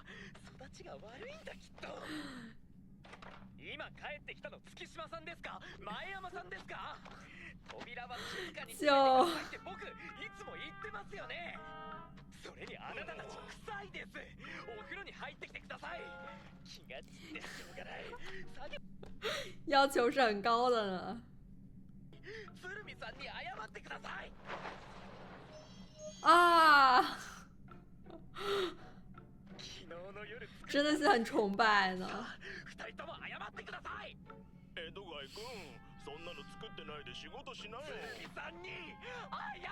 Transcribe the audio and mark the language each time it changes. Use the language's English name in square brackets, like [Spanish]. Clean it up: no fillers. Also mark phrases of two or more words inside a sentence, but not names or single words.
[Japanese] 育ちが悪いんだきっと。今帰ってきたの月島さんですか、前山さんですか。扉は静かに閉めてくださいって僕いつも言ってますよね。それにあなたたち臭いです。お風呂に入ってきてください。気が散ってしょうがない。 [Chinese] 要求是很高的呢。 [Japanese] 鶴見さんに謝ってください。 [Chinese] 啊，真的是很崇拜呢。 [Japanese] 二人とも謝ってください。江戸貝くん、そんなの作ってないで仕事しなよ。鶴見さんに謝